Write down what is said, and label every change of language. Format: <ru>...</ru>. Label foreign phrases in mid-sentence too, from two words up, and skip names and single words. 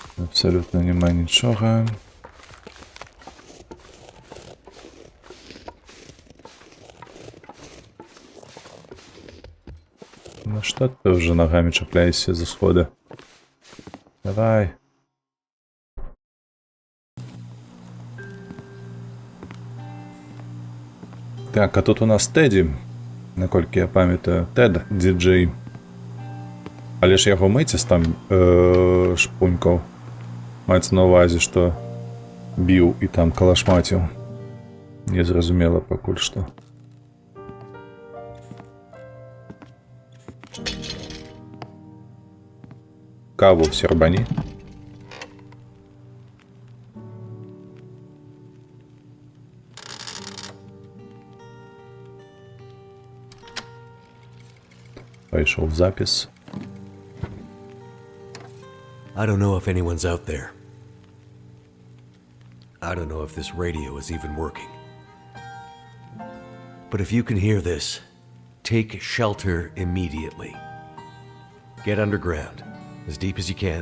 <uk>Абсолютно нема нічого.</uk> <ru>Ну что ты уже</ru> <uk>ногами чапляешься за сходы? Давай. Так, а тут у нас Теді, наколькі я пам'ятаю, Тед, діджей.</uk> <be>Але ж яго мыцец там шпунькаў. Маецца на ўвазе, што біў і там калашмаціў. Незразумела пакуль што. Каву сербані. Пайшоў запіс.</be> <en>I don't know if anyone's out there. I don't know if this radio is even working. But if you can hear this, take shelter immediately. Get underground, as deep as you can.</en>